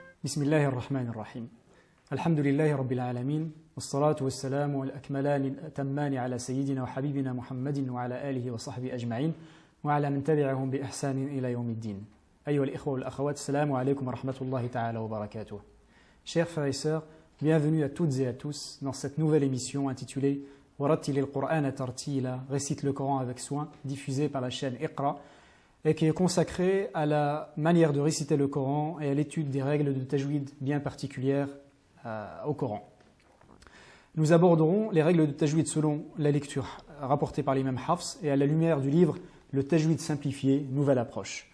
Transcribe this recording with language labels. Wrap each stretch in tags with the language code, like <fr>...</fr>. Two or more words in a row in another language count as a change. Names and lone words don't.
<ar>بسم الله الرحمن الرحيم الحمد لله رب العالمين والصلاة والسلام والأكملان الأتمان على سيدنا وحبيبنا محمد وعلى آله وصحبه أجمعين وعلى من تبعهم بإحسان إلى يوم الدين. أيها الإخوة والأخوات, السلام عليكم ورحمة الله تعالى وبركاته.</ar> <fr>Chers frères et sœurs, bienvenue à toutes et à tous dans cette nouvelle émission intitulée Warattil al-Qur'ana tartila, récite le Coran avec soin, diffusée par la chaîne Iqra, et qui est consacrée à la manière de réciter le Coran et à l'étude des règles de tajwid bien particulières au Coran. Nous aborderons les règles de tajwid selon la lecture rapportée par l'imam Hafs et à la lumière du livre Le tajwid simplifié, nouvelle approche.</fr>